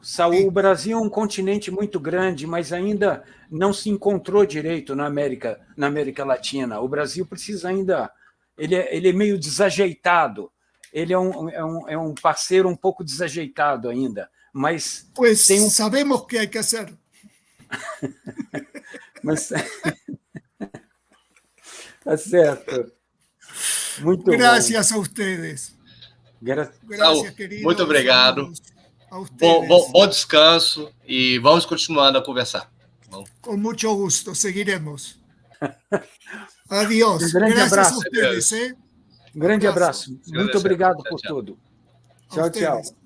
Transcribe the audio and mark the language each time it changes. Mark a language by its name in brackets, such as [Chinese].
[Portuguese] Sim. O Brasil é um continente muito grande, mas ainda não se encontrou direito na América Latina. O Brasil precisa ainda... Ele é meio desajeitado. Ele é um parceiro um pouco desajeitado ainda, mas... [Spanish] Pues sabemos que hay que hacer. [Portuguese] Mas... Tá certo. Muito [Spanish] Gracias a ustedes. Saul, queridos. [Portuguese] Muito obrigado. [Spanish] A ustedes. [Portuguese] Bom descanso e vamos continuando a conversar. [Spanish] Con mucho gusto, seguiremos. Adiós. [Portuguese] Grande [Spanish] Gracias [Portuguese] abraço. [Spanish] a ustedes. [Portuguese] Grande abraço. Muito obrigado por tudo. Tchau, tchau.